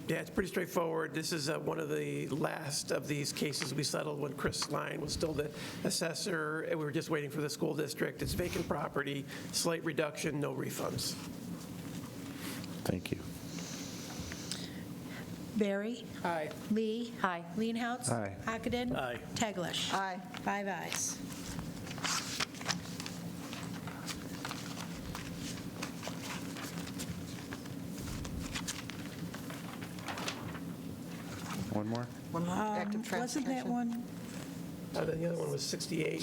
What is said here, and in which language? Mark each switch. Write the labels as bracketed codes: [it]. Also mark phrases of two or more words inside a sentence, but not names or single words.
[en] Yeah, it's pretty straightforward. This is one of the last of these cases we settled when Chris Line was still the assessor, and we were just waiting for the school district. It's vacant property, slight reduction, no refunds. Thank you. Barry? Aye. Lee? Aye. Leenhouts? Aye. Ockenden? Aye. Teglash? Aye. 5 ayes. One more? One more, active Wasn't that transportation. one? The other one was 68.